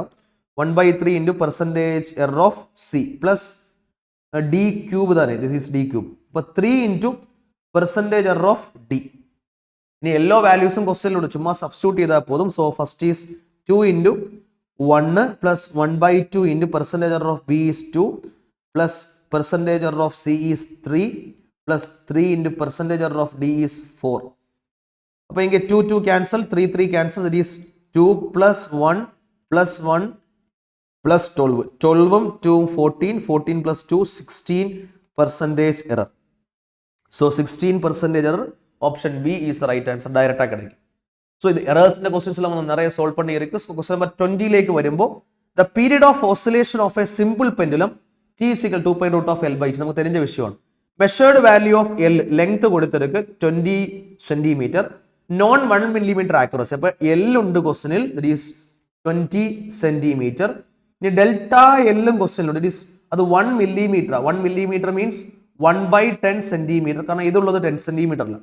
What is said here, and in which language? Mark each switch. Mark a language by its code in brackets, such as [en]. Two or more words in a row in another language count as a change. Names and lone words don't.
[en] 1/3 × percentage error of C plus D cube തന്നെ. This is D cube. അപ്പൊ 3 × percentage error of D. [ml] ഇനി എല്ലാ വാല്യൂസും ക്വസ്റ്റ്യനിലൂടെ ചുമ്മാ സബ്സ്റ്റിറ്റ്യൂട്ട് ചെയ്താൽ പോതും. [en] So first is 2 × 1 plus 1/2 × percentage error of B is 2 plus percentage error of C is 3 plus 3 into percentage error of D is 4. [ml] അപ്പോൾ ഇങ്ങനെ 2 cancel, 3 cancel. [en] That is 2 plus 1 plus 1 plus 12. 12 2 14, 14 plus 2 16% error. So 16% error option B is right answer. ഡയറക്റ്റാக கிடைக்கும். [ta] ஸோ இது எரர்ஸ்ன்ற கொஸ்டின்ஸ்ல நம்ம நிறைய சால்வ் பண்ணி இருக்கு. [en] question number 20ലേക്ക് വരുമ്പോൾ the period of oscillation of a simple pendulum t is equal to 2 pi root of L by G നമുക്ക് தெரிஞ்ச விஷயമാണ്. measured value of L length [ml] കൊടുത്തിருக்கு 20 സെന്റിമീറ്റർ, [en] known 1 millimetre accuracy. [ml] അപ്പൊ എൽ ഉണ്ട് ക്വസ്റ്റനിൽ, [en] that is 20 centimetre. [ml] ഇനി ഡെൽറ്റ എല്ലും ക്വസ്റ്റനിലുണ്ട്, [en] that is [ml] അത് 1 മില്ലിമീറ്റർ. [en] 1 millimetre means 1/10 centimetre, [ml] കാരണം ഇതുള്ളത് 10 സെന്റിമീറ്റർ അല്ല.